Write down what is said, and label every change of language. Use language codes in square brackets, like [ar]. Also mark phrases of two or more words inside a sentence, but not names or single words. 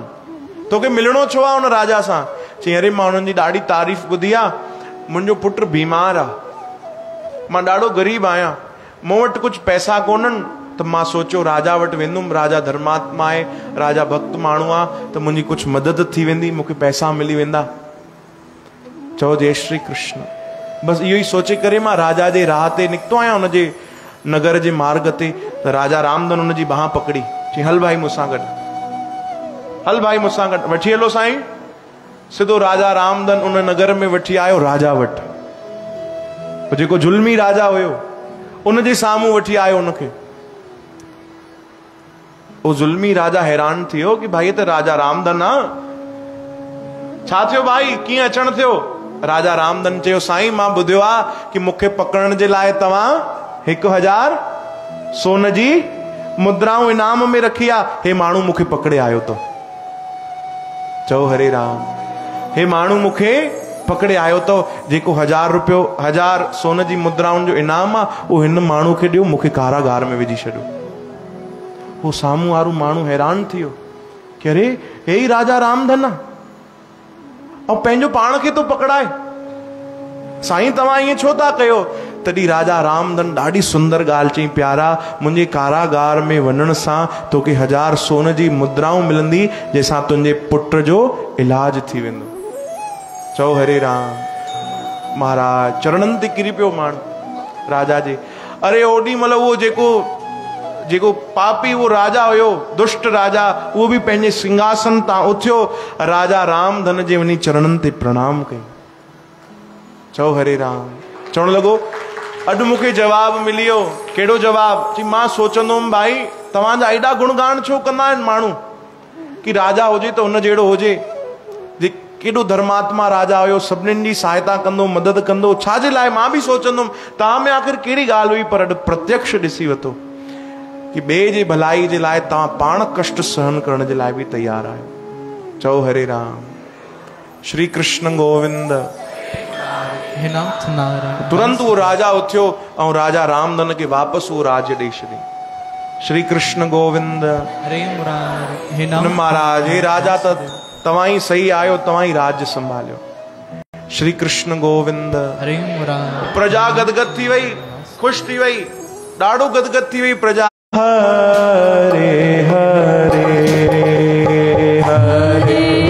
[sd] तोखे मिलणो छो आहे उन राजा सां? चई अरे मां उन्हनि जी ॾाढी तारीफ़ ॿुधी आहे, मुंहिंजो पुटु बीमार आहे, मां ॾाढो ग़रीब आहियां, मूं वटि कुझु पैसा कोन्हनि, त मां सोचियो राजा वटि वेंदुमि, राजा धर्मात्मा आहे, राजा भक्त माण्हू आहे, त मुंहिंजी कुझु मदद थी वेंदी, मूंखे पैसा मिली वेंदा। चओ जय श्री कृष्ण। बसि इहो ई सोचे करे मां राजा जे राह ते निकितो आहियां, हुनजे नगर जे मार्ग ते। त राजा रामधन हुनजी बांह पकड़ी, चई हल भाई मूंसां गॾु, हल भाई मूंसां गॾु, वठी हलो साईं। सिधो राजा रामधन उन नगर में वठी आयो राजा वटि। जेको ज़ुल्मी राजा हुयो उनजे साम्हूं वठी आयो उनखे। वो ज़ुल्मी राजा हैरान थियो कि भाई त राजा रामधन आहे, छा थियो भाई, कीअं अचण थियो? राजा रामधन चयो, साईं मां ॿुधियो आहे कि मूंखे पकड़ण जे लाइ तव्हां 1000 सोन जी मुद्राऊं इनाम में रखी आहे। हे माण्हू मूंखे पकड़े आयो तो। चओ हरे राम। हे माण्हू मूंखे पकड़े आयो तो, जेको 1000 रुपयो 1000 सोन जी मुद्राउनि जो इनाम आहे, उहो हिन माण्हू खे ॾियो, मूंखे कारागार में विझी छॾियो। वो साम्हूं वारो माण्हू हैरान थियो कि अरे हे ई राजा रामधन आहे, ऐं पंहिंजो पाण खे तो पकड़ाए। साईं तव्हां ईअं छो था कयो? तॾहिं राजा रामधन ॾाढी सुंदर ॻाल्हि चई, प्यारा मुंहिंजे कारागार में वञण सां तोखे 1000 सोन जी मुद्राऊं मिलंदी, जंहिंसां तुंहिंजे पुट जो इलाज थी वेंदो। चओ हरे राम। महाराज चरणनि ते किरी पियो माण्हू राजा जे। अरे ओॾी महिल उहो जेको पापी वो राजा हुयो, दुष्ट राजा, उहो बि पंहिंजे सिंहासन तां उथियो, राजा रामधन जे वञी चरणनि ते प्रणाम कई। चओ हरे राम। चवण लॻो अॼु मूंखे जवाब मिलियो। कहिड़ो जवाब? चई मां सोचंदुमि भाई तव्हांजा एॾा गुणगान छो कंदा आहिनि माण्हू कि राजा हुजे त हुन जहिड़ो हुजे, केॾो धर्मात्मा राजा हुयो, सभिनीनि जी सहायता कंदो, मदद कंदो, छाजे लाइ? मां बि सोचंदुमि तव्हां में आख़िर कहिड़ी ॻाल्हि हुई, पर अॼु प्रत्यक्ष ॾिसी वरितो कि ॿिए जे भलाई जे लाइ तव्हां पाण कष्ट सहन करण जे लाइ बि तयार आहियो। चओ हरे राम। श्री कृष्ण गोविंद। हे नाथ नारायण। [hi] तुरंत वो राजा उठ्यो और राजा रामधन के वापस वो राज्य देश दी। [sd] श्री कृष्ण गोविंद। हरे मुरारी। हे नाथ महाराज हे राजा तवाई सही आयो, तवाई राज्य संभालियो। श्री कृष्ण गोविंद। हरे मुरारी। प्रजा गदगद थी वही, खुश थी वही, डाड़ो गदगद थी वही प्रजा। हरे हरे हरे